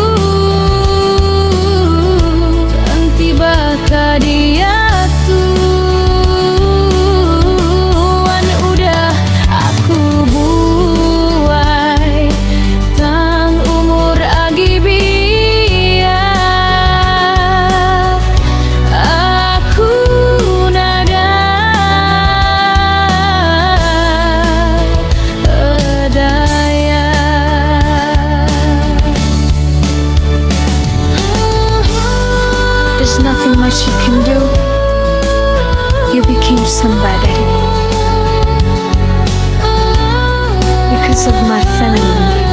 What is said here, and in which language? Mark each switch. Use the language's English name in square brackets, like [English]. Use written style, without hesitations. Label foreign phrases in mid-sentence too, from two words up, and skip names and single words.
[Iban] nanti baka dia tuan udah aku buai, tang umur agi biar aku nada daya. [English] There's nothing much you can do. You became somebody because of my feminine